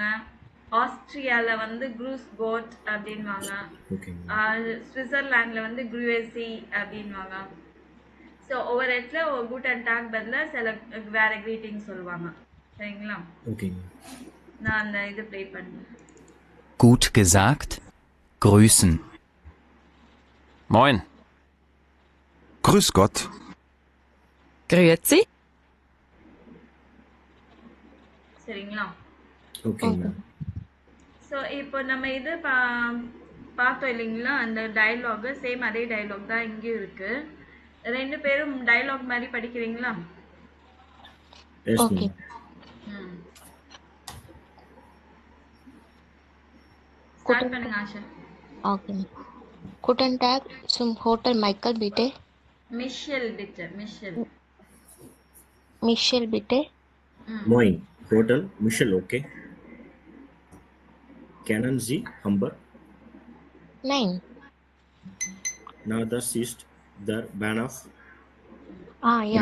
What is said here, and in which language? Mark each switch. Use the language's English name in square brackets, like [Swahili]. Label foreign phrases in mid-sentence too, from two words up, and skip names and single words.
[Tamil] ஆஸ்ட்ரியாவில் வந்து [German] Grüß Gott [Tamil] அப்படின்வாங்க. ஓகே. சுவிட்சர்லாண்டில் வந்து க்ரூஎசி அப்படின்வாங்க. ஸோ ஒவ்வொரு இடத்துல ஒரு [German] guten Tag [Tamil] பதிலாக சில வேற க்ரீட்டிங் சொல்லுவாங்க. சரிங்களா? ஓகே. நான் அந்த இது ப்ளே பண்ணேன். [German] Gut gesagt. Grüßen. Moin. Grüß Gott. Grüezi. [Tamil] சரிங்களா? ஓகே மேம். ஸோ இப்போ நம்ம இது பார்த்தோம் இல்லைங்களா? அந்த [English] dialogue same [Tamil] அதே டயலாக் தான் இங்கேயும் இருக்கு. ரெண்டு பேரும் டயலாக் மாதிரி படிக்கிறீங்களா? எஸ் [English] Okay. [Tamil] மேம். ஸ்டார்ட் பண்ணுங்க ஆஷா. [English] Okay. [German] Guten Tag zum Hotel Michael, bitte. மிஷல் பிட்டு. மிஷல். Michel, bitte. Moin. Hotel Michel, okay. Kennen Sie Hamburg? Nein. Na, das ist der Bahnhof. Ja.